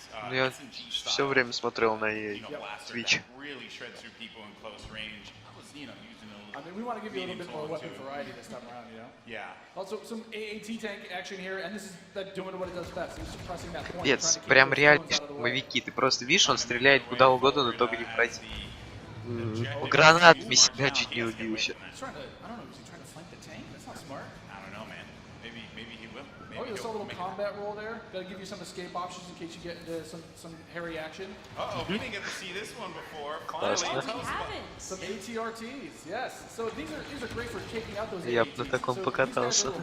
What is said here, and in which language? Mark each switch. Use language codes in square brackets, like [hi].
[ru] я все время смотрел на Twitch. [en] I mean, we want to give you a little bit more weapon variety this time around, you know? Yeah. Also, some AAT tank action here, and this is doing what it does best. It's suppressing that point. [ru] Пец, прям реально штурмовики. Ты просто видишь, он стреляет куда угодно, но только не пройти. Гранатами себя чуть не убил еще. [en] Oh, you saw a little combat roll there. Got to give you some escape options in case you get into some hairy action. Uh-oh, we didn't get to see this one before. Finally, some ATRTs, yes. So these are great for taking out those ATRTs. [ru] Я бы на таком покатался.